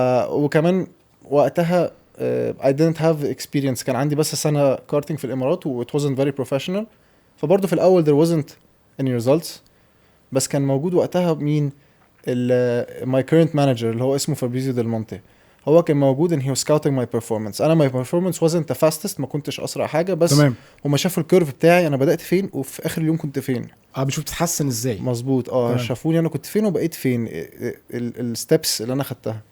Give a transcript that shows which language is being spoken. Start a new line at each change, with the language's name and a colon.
Arabic: وكمان وقتها
English: I didn't have experience.
Arabic: كان عندي بس سنه كارتينج في الامارات و
English: it wasn't very professional.
Arabic: فبرضه في الاول
English: there wasn't any results.
Arabic: بس كان موجود وقتها مين
English: my current manager
Arabic: اللي هو اسمه فابريزيو ديل مونتي. هو كان موجود
English: and he was scouting my performance.
Arabic: انا
English: my performance wasn't the fastest،
Arabic: ما كنتش اسرع حاجه، بس تمام. هما شافوا الكيرف بتاعي انا بدات فين وفي اخر اليوم كنت فين. بشوف تتحسن ازاي. مظبوط. شافوني انا كنت فين وبقيت فين، الستبس اللي انا خدتها.